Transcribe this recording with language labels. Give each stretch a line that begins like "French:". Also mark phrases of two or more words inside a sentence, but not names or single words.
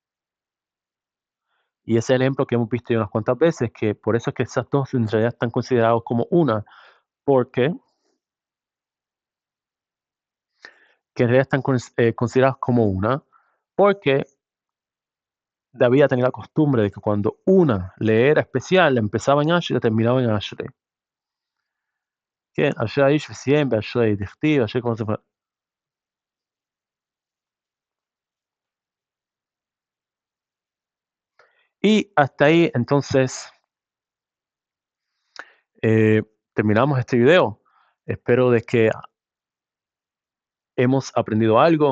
Spanish: Y ese es el ejemplo que hemos visto ya unas cuantas veces, que por eso es que esas dos en realidad están considerados como una, porque que en realidad están considerados como una, porque David tenía la costumbre de que cuando una le era especial, empezaba en Ashrei y terminaba en Ashrei.
Hebrew: כן, אשרי האיש וסיים באשרי, דכתיב, אשרי כל זה.
Spanish: Y hasta ahí entonces eh, terminamos este video. Espero de que hemos aprendido algo.